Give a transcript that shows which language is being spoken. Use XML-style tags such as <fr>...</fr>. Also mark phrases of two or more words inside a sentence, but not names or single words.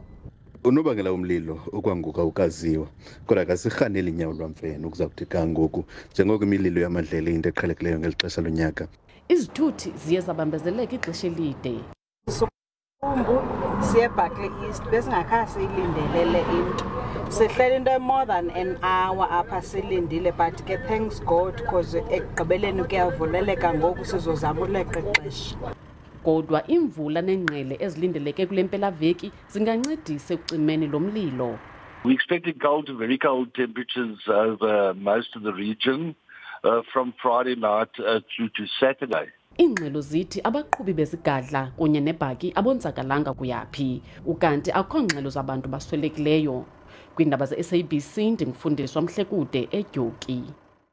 <xh>Unobangela womlilo okwangoku awukaziwa, kodwa kasirhaneli inyawo lwamfene ukuza kuthi kangoku njengoko imililo yamadlelo into eqhelekileyo ngeli xesha lonyaka. Izithuthi ziye zabambezeleka ixesha elide. Siye Buckley East besingakha siyilindelele into. Sihleli into</xh> <en>more than an hour</en> <xh>apha silindile, but ke</xh> <en>thanks God because</en> <xh>ekugqibeleni kuyavuleleka ngoku sizozama uleqa ixesha. Kodwa imvula nengqele ezilindeleke kule mpelaveki zingancedisa ekucimeni lo mlilo.</xh> <en>We're expecting cold to very cold temperatures over most of the region from Friday night through to Saturday.</en> <xh>Iingxelo zithi abaqhubi bezigadla kunye nebhaki abonzakalanga kuyaphi, ukanti akho ngxelo zabantu baswelekileyo. Kwiindaba ze-SABC ndingumfundisi wamhlekude eUgie.</xh>